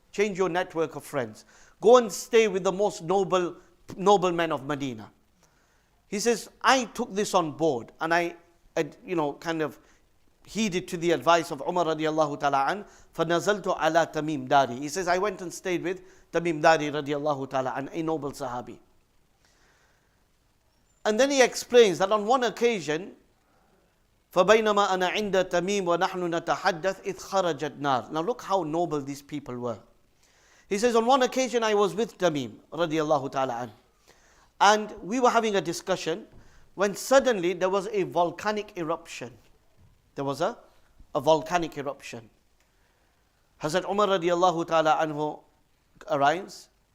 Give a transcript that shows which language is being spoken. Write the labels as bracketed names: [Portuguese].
[English] Change your network of friends. Go and stay with the most noble men of Medina. He says, I took this on board and I kind of heeded to the advice of Umar radiallahu ta'ala an, فَنَزَلْتُ عَلَى تَمِيمْ دَارِي. He says, I went and stayed with Tamim Dari radiallahu ta'ala an, a noble Sahabi. [Arabic] And then he explains that on one occasion, فَبَيْنَمَا أَنَا عِنْدَ تَمِيمْ وَنَحْنُ نَتَحَدَّثْ إِذْ خَرَجَتْ نَارٍ. [English] Now look how noble these people were. He says, on one occasion I was with Tamim radiallahu ta'ala an, and we were having a discussion when suddenly there was a volcanic eruption. There was a volcanic eruption. Hazrat Umar radiallahu ta'ala anhu arrives.